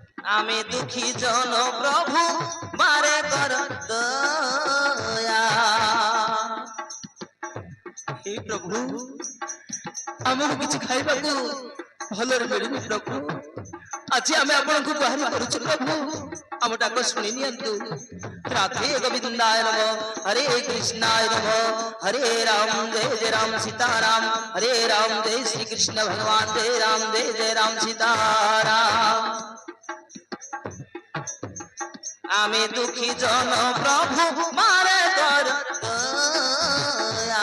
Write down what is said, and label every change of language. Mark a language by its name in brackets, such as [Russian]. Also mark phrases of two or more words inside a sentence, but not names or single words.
[Bangla] আমি দুঃখী জন প্রভু বারে কর দয়া। [Odia] হে প্রভু ଆମକୁ କିଛି ଖାଇବାକୁ ଭଲରେ ମିଳୁନି ପ୍ରଭୁ। ଆଜି ଆମେ ଆପଣଙ୍କୁ ଗୁହାରି କରୁଛୁ ପ୍ରଭୁ, ଆମ ଡାକ ଶୁଣି ନିଅନ୍ତୁ। ରାଧେ ଗୋବିନ୍ଦାୟ ନମଃ, ହରେ କୃଷ୍ଣାୟ ନମଃ, ହରେ ରାମ ଜୟ ଜୟ ରାମ ସୀତାରାମ, ହରେ ରାମ ଜୟ ଶ୍ରୀ କୃଷ୍ଣ ଭଗବାନ, ଜୟ ରାମ ଜୟ ଜୟ ରାମ ସୀତାରାମ। [Bangla] আমি দুঃখী জন প্রভু মারে কর দয়া।